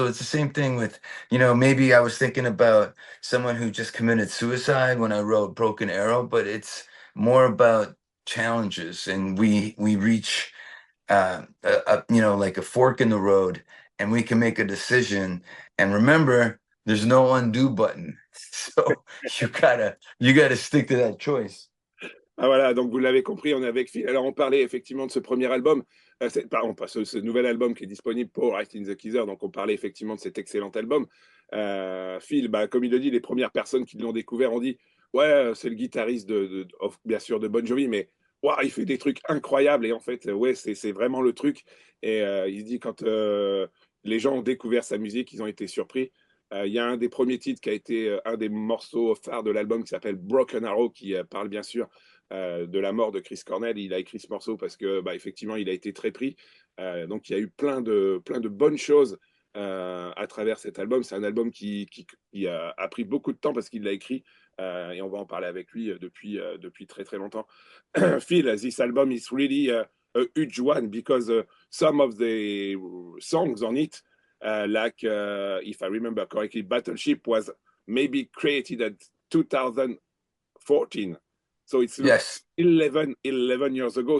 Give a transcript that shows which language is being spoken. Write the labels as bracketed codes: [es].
[en] So it's the same thing with, you know, maybe I was thinking about someone who just committed suicide when I wrote Broken Arrow, but it's more about challenges, and we reach you know, like a fork in the road, and we can make a decision. And remember, there's no undo button. So you gotta stick to that choice. [fr] Ah voilà, donc vous l'avez compris, on est avec Phil. Alors on parlait effectivement de ce premier album, pardon, pas ce nouvel album qui est disponible pour Right in the Keezer, donc on parlait effectivement de cet excellent album. Phil, comme il le dit, les premières personnes qui l'ont découvert ont dit « Ouais, c'est le guitariste bien sûr de Bon Jovi, mais wow, il fait des trucs incroyables. » Et en fait, ouais, c'est vraiment le truc. Et il se dit quand les gens ont découvert sa musique, ils ont été surpris. Il y a un des premiers titres qui a été un des morceaux phares de l'album qui s'appelle Broken Arrow, qui parle bien sûr de la mort de Chris Cornell. Il a écrit ce morceau parce que effectivement il a été très pris. Donc il y a eu plein de bonnes choses à travers cet album. C'est un album qui a pris beaucoup de temps parce qu'il l'a écrit et on va en parler avec lui depuis très longtemps. [en] Phil, this album is really a huge one because some of the songs on it, like if I remember correctly, Battleship was maybe created at 2014. So it's Yes. 11 years ago.